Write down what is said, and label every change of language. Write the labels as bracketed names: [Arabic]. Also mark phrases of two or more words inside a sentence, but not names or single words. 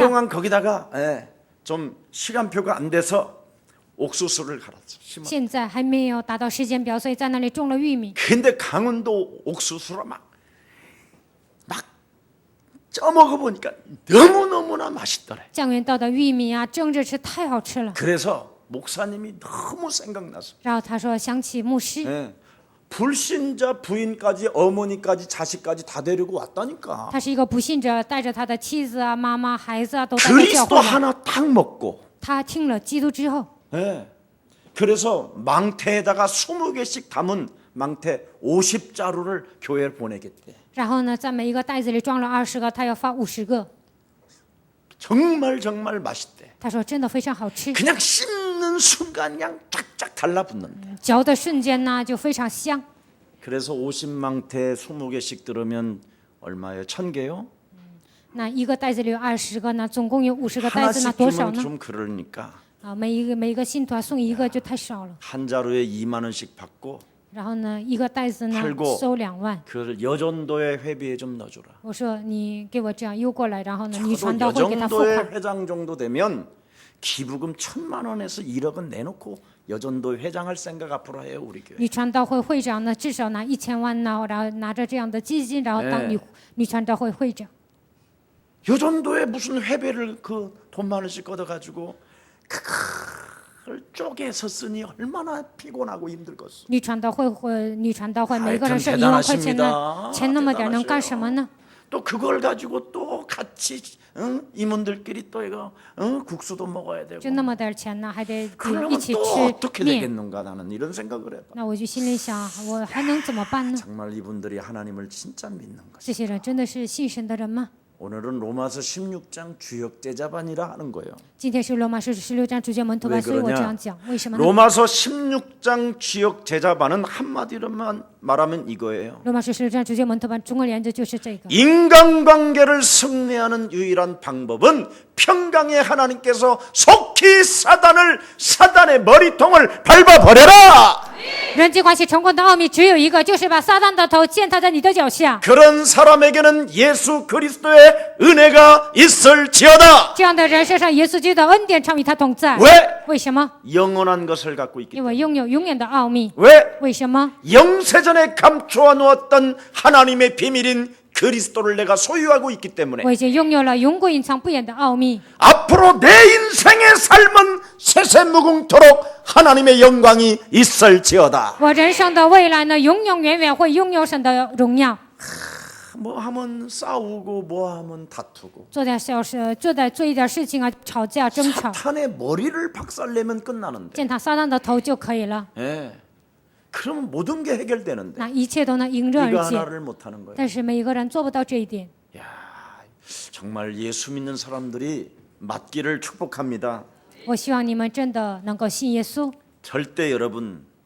[Korean] 그동안 거기다가 좀 시간표가 안 돼서 옥수수를 갈았죠. [Chinese] 现在还没有达到时间表，所以在那里种了玉米。 [Korean] 근데 강원도 옥수수로 막 쪄먹어 보니까 너무너무나 맛있더래. [Chinese] 江原道的玉米啊，蒸着吃太好吃了。 [Korean] 그래서 목사님이 너무 생각나서 [Chinese] 然后他说想起牧师， [Korean] 불신자 부인까지 어머니까지 자식까지 다 데리고 왔다니까. [Chinese] 他是一个不信者，带着他的妻子啊、妈妈、孩子啊都带到教 [Korean] 그리스도 [Chinese] 会了。 [Korean] 하나 딱 먹고 [Chinese] 他听了基督之后， [Korean] 그래서 망태에다가 20개씩 담은 망태 50자루를 교회에 보내겠대. [Chinese] 然后呢，在每一个袋子里装了20个，他要发50个。 [Korean] 정말 정말 맛있대. [Chinese] 他说真的非常好吃， [Korean] 그냥 씹는 순간 그냥 쫙쫙 달라붙는데. [Chinese] 嚼的瞬间呢就非常香。 [Korean] 그래서 50망태 20개씩 들으면 얼마예요? 1000개요? [Chinese] 那一个袋子里有20个呢，总共有50个袋子，那 [Korean] 하나씩 [Chinese] 多少 [Korean] 주면 [Chinese] 呢？ [Korean] 좀 그러니까 [Chinese] 啊，每一个信徒啊送一个就太少了。 [Korean] 한 자루에 2만 원씩 받고 [Chinese] 然后呢，一个袋子呢 [Korean] 팔고 [Chinese] 收2万。 [Korean] 그걸 여전도의 회비에 좀 넣어주라. [Chinese] 我说你给我这样邮过来，然后呢，你 [Korean] 저도 [Chinese] 传道会给他付款。 [Korean] 여전도의 회장 정도 되면 기부금 1,000만 원에서 1억은 내놓고 여전도 회장할 생각 앞으로 해요 우리 교회. [Chinese] 女传道会会长呢，至少拿1000万呢，然后拿着这样的基金，然后当女传道会会长。 [Korean] 여전도에 무슨 회비를 그 돈 많으씩 걷어가지고 그걸 쪼개서 쓰니 얼마나 피곤하고 힘들겠어. [Chinese] 女传道会每个人是 [Korean] 하여튼 [Chinese] 1万块钱呢， [Korean] 대단하십니다. [Chinese] 钱那么点能干什么呢？ [Korean] 또 그걸 가지고 또 같이 임원들끼리 또 이거 국수도 먹어야 되고. [Chinese] 就那么点钱呢，还得一 [Korean] 그러면 [Chinese] 起 [Korean] 또 [Chinese] 吃 [Korean] 어떻게 [Chinese] 面。 [Korean] 되겠는가 나는 이런 생각을 해봐. [Chinese] 那我就心里想，我还能怎么办呢？ [Korean] 정말 이분들이 하나님을 진짜 믿는 것. [Chinese] 这些人真的是信神的人吗？ [Korean] 오늘은 로마서 16장 주역 제자반이라 하는 거예요. [Chinese] 今天是罗马书16章主教门徒班， [Korean] 왜 [Chinese] 所以我这 [Korean] 그러냐? [Chinese] 样讲，为什么呢？ [Korean] 로마서 16장 주역 제자반은 한마디로만 말하면 이거예요. [Chinese] 罗马书16章主教门徒班，中国研究就是这个。 [Korean] 인간관계를 승리하는 유일한 방법은 평강의 하나님께서 속히 사단의 머리통을 밟아버려라. [Chinese] 人际关系成功的奥秘只有一个，就是把撒旦的头践踏在你的脚下。 [Korean] 그런 사람에게는 예수 그리스도의 은혜가 있을지어다. [Chinese] 这样的人身上，耶稣基督的恩典常与他同在。 [Korean] 왜? [Chinese] 为什么？ [Korean] 영원한 것을 갖고 있기 [Chinese] 因 [Korean] 때문에. [Chinese] 为拥有永远的奥秘。 [Korean] 왜? [Chinese] 为什么？ [Korean] 영세전에 감추어 놓았던 하나님의 비밀인 그리스도를 내가 소유하고 있기 때문에 [Chinese] 我已经拥有了永古隐藏不言的奥秘。 [Korean] 앞으로 내 인생의 삶은 세세무궁토록 하나님의 영광이 있을지어다. [Chinese] 我人生的未来呢，永永远远会拥有神的荣耀。 [Korean] 뭐 하면 싸우고 뭐 하면 다투고 [Chinese] 做点小事，做一点事情啊，吵架争吵， [Korean] 사탄의 머리를 박살내면 끝나는데 [Chinese] 践踏撒旦的头就可以了。 [Korean] 예. 그러면 모든 게 해결되는데 [Chinese] 那一切都能迎刃 [Korean] 이거 [Chinese] 而解。 [Korean] 하나를 못하는 거예요. [Chinese] 但是每一个人做不到这一点。 [Korean] 야, 정말 예수 믿는 사람들이 맞기를 축복합니다. [Chinese] 我希望你们真的能够信耶稣。 [Korean] 절대 여러분.